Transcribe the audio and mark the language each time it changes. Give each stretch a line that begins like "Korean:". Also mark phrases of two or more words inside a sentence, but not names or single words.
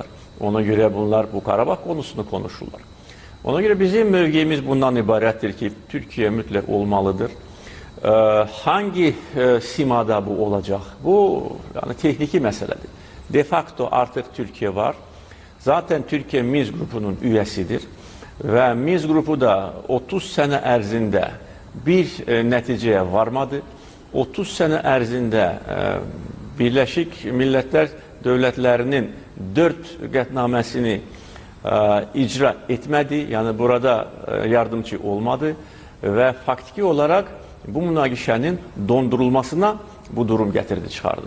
Turkish: Ona göre bunlar bu Karabağ konusunu konuşurlar. Ona göre bizim mövqeyimiz bundan ibarettir ki Türkiye mütləq olmalıdır. Hangi simada bu olacak? Bu yani tehniki meseledir. De facto artık Türkiye var. Zaten Türkiye Minsk grubunun üyesidir. Ve Minsk grubu da 30 sene
Azerbaijani: ərzində bir nəticəyə varmadı. 30 sene ərzində Birləşik Millətlər dövlətlərinin 4 qətnaməsini icra etmədi, yəni burada yardımcı olmadı və faktiki olaraq bu münaqişənin dondurulmasına bu durum gətirdi, çıxardı.